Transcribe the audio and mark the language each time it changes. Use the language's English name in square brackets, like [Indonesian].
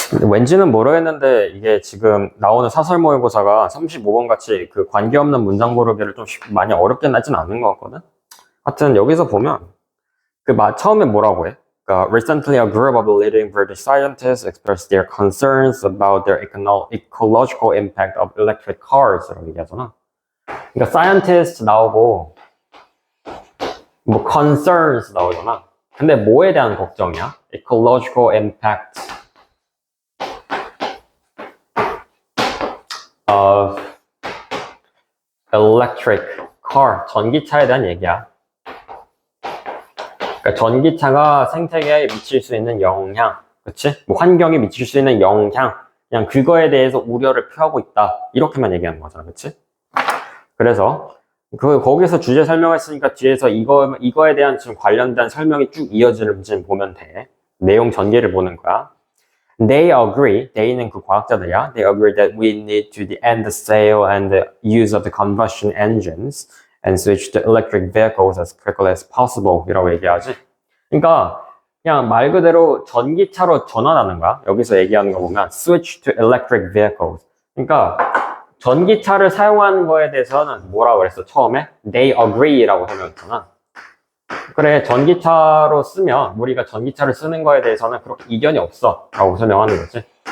[Korean] 왠지는 모르겠는데 이게 지금 나오는 사설 모의고사가 35번 같이 그 관계없는 문장 고르기를 좀 많이 어렵게 나진 않는 것 같거든. 하여튼 여기서 보면 처음에 뭐라고 해? 그러니까 [English] recently a group of leading British scientists expressed their concerns about their ecological impact of electric cars [Korean] 라고 얘기하잖아. 그러니까 scientist 나오고 뭐 concerns 나오잖아. 근데 뭐에 대한 걱정이야? [English] ecological impact of electric car, [Korean] 전기차에 대한 얘기야. 그러니까 전기차가 생태계에 미칠 수 있는 영향, 그치? 뭐 환경에 미칠 수 있는 영향, 그냥 그거에 대해서 우려를 표하고 있다. 이렇게만 얘기하는 거잖아, 그치? 그래서 거기서 주제 설명했으니까 뒤에서 이거에 대한 지금 관련된 설명이 쭉 이어지는지 보면 돼. 내용 전개를 보는 거야. [English] They agree, they는 [Korean] 그 과학자들이야. [English] They agree that we need to end the sale and the use of the combustion engines and switch to electric vehicles as quickly as possible [Korean] 이라고 얘기하지. 그러니까 그냥 말 그대로 전기차로 전환하는 거야. 여기서 얘기하는 거 보면 [English] switch to electric vehicles. [Korean] 그러니까 전기차를 사용하는 거에 대해서는 뭐라고 그랬어? 처음에 [English] they agree [Korean] 라고 설명했잖아. 그래, 전기차로 쓰면 우리가 전기차를 쓰는 거에 대해서는 그렇게 이견이 없어 라고 설명하는 거지.